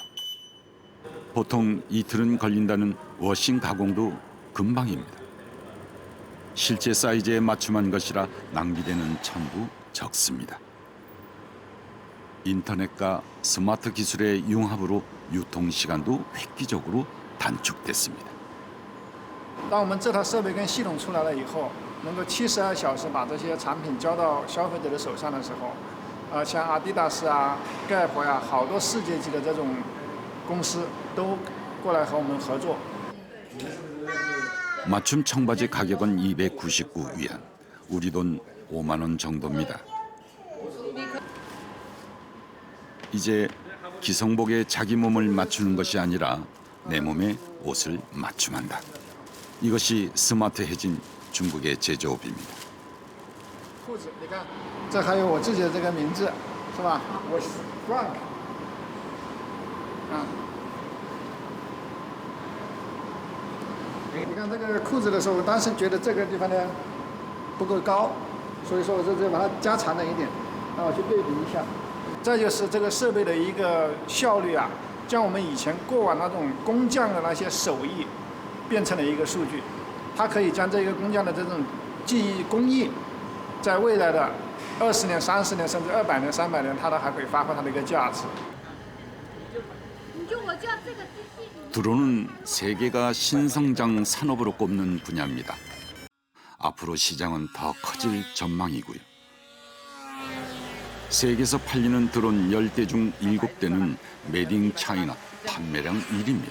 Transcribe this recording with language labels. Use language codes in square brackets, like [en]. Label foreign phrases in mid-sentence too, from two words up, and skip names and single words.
[ko] 보통 이틀은 걸린다는 워싱 가공도 금방입니다. 실제 사이즈에 맞춤한 것이라 낭비되는 천도 적습니다. 인터넷과 스마트 기술의 융합으로 유통 시간도 획기적으로 단축됐습니다. [zh] 当我们这套设备跟系统出来了以后，能够72小时把这些产品交到消费者的手上的时候，像阿迪达斯啊、盖博呀，好多世界级的这种公司都过来和我们合作。 [ko] 맞춤 청바지 가격은 299위안, 우리 돈 5만 원 정도입니다. 이제 기성복에 자기 몸을 맞추는 것이 아니라 내 몸에 옷을 맞춤한다. 이것이 스마트해진 중국의 제조업입니다. [zh] 裤子，你看，这还有我自己的这个名字，是吧？我是 Frank， 你看这个裤子的时候，我当时觉得这个地方呢不够高，所以说我这就把它加长了一点，让我去对比一下。这就是这个设备的一个效率啊，将我们以前过往那种工匠的那些手艺，变成了一个数据。它可以将这个工匠的这种技艺工艺，在未来的20年、30年甚至200年、300年，它都还可以发挥它的一个价值。 [ko] 드론은 세계가 신성장 산업으로 꼽는 분야입니다. 앞으로 시장은 더 커질 전망이고요. 세계에서 팔리는 드론 10대 중 7대는 메이드 인 차이나 판매량 1위입니다.